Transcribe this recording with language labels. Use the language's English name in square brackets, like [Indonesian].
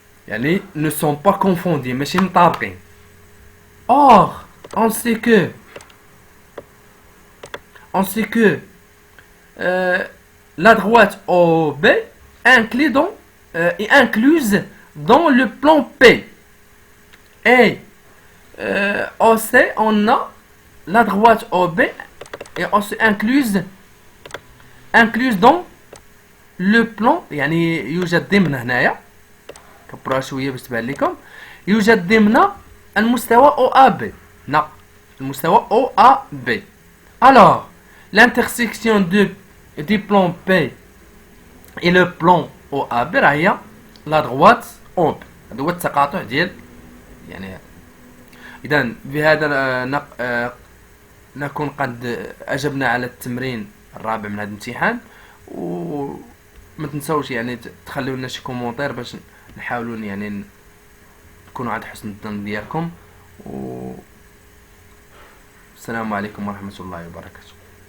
[French] Ils ne sont pas confondus, mais c'est une table. Or, on sait que la droite OB est incluse dans le plan P. Et aussi, on a la droite OB est aussi incluse dans le plan. [Arabic] يعني يوجد ضمن هنايا كبروها شويه باش تبان لكم يوجد ضمن المستوى OAB. نعم المستوى OAB. [French] Alors l'intersection du plan P et le plan OAB [Arabic] راهي [French] la droite OB. [Arabic] هذا هو التقاطع ديال يعني إذا بهذا نكون قد أجبنا على التمرين الرابع من هذا الامتحان وما تنسوش يعني تخلوا لنا شي كومونتير باش نحاولوا يعني نكونوا عند حسن الظن ديالكم والسلام عليكم ورحمة الله وبركاته.